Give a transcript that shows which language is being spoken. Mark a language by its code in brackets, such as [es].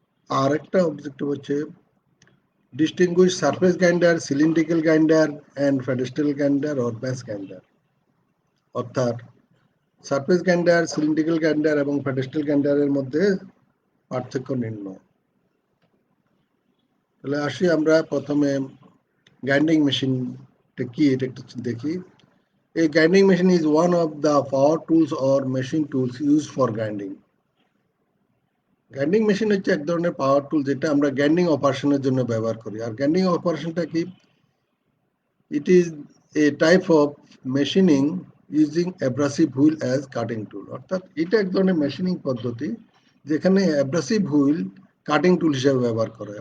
[bn] আর একটা অবজেক্টিভ হচ্ছে [en] distinguish surface grinder, cylindrical grinder and pedestal grinder or base grinder, [bn] অর্থাৎ সারফেস গ্রাইন্ডার, সিলিন্ড্রিক্যাল গ্রাইন্ডার এবং পেডেস্টাল গ্রাইন্ডারের মধ্যে পার্থক্য নির্ণয়। তাহলে আসি আমরা প্রথমে গ্রাইন্ডিং মেশিনটা কি এটা একটু দেখি। [en] A grinding machine is one of the power tools or machine tools used for grinding. [bn] Grinding machine হচ্ছে এক ধরনের পাওয়ার টুল যেটা আমরা গ্রাইন্ডিং অপারেশনের জন্য ব্যবহার করি। আর গ্রাইন্ডিং অপারেশনটা কি? [en] it is a type of machining using abrasive wheel as cutting tool, [bn] অর্থাৎ এটা এক ধরনের মেশিনিং পদ্ধতি যেখানে অ্যাব্রাসিভ হুইল কাটিং টুল হিসেবে ব্যবহার করে।